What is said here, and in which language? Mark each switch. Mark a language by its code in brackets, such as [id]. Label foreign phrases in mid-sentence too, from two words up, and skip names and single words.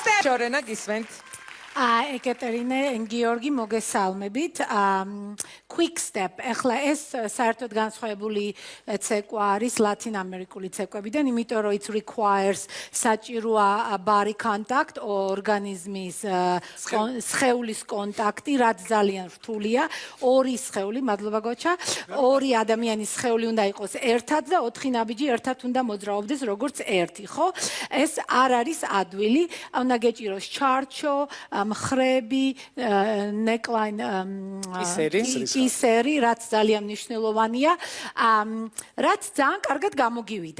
[ka] შორენა გისმენთ. ეკატერინე გიორგი მოგესალმებით. [en] Quick step. [ka] ეხლა ეს საერთოდ განსხვავებული ცეკვა არის ლათინ ამერიკული ცეკვებიდან, იმიტომ რომ [en] it requires [ka] საჭიროა [en] body contact, [ka] ორგანიზმის სხეულის კონტაქტი, რაც ძალიან რთულია. ორი სხეული, მადლობა გოჩა, ორი ადამიანის სხეული უნდა იყოს ერთად და ოთხი ნაბიჯი ერთად უნდა მოძრაობდეს როგორც ერთი, ხო? ეს არ არის ადვილი, უნდა გეჭიროს ჩარჩო, მხრები, neckline, ისერი, რაც ძალიან მნიშვნელოვანია, რაც ძალიან კარგად გამოგივიდა.